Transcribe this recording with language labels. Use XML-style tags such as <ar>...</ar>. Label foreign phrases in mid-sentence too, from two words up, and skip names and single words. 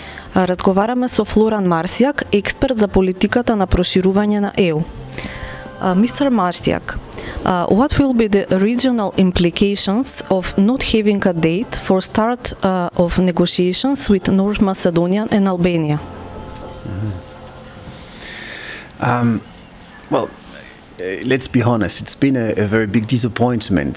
<mk>Разговараме со Флоран Марсиак, експерт за политиката на проширување на ЕУ.</mk> <en>Mr. Marsiak, what will be the regional implications of not having a date for start of negotiations with North Macedonia and Albania? Well, let's be honest, it's been a very big disappointment.</en>